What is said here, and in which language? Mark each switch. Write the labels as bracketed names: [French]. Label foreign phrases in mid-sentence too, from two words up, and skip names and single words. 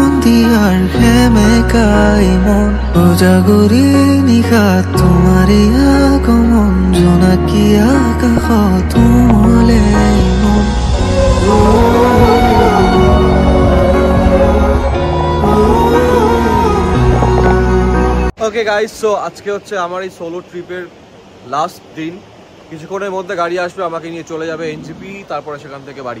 [Assamese] দিয়াৰ সেমেকাই মন উজাগৰি নিশা তোমাৰে আগমন জোনাকী আকাশত উমলে মন [English] okay guys, [Bangla] সো আজকে হচ্ছে আমার এই [English] solo trip-er last [Bangla] দিন। কিছুক্ষণের মধ্যে গাড়ি আসবে, আমাকে নিয়ে চলে যাবে এনজিপি, তারপরে সেখান থেকে বাড়ি।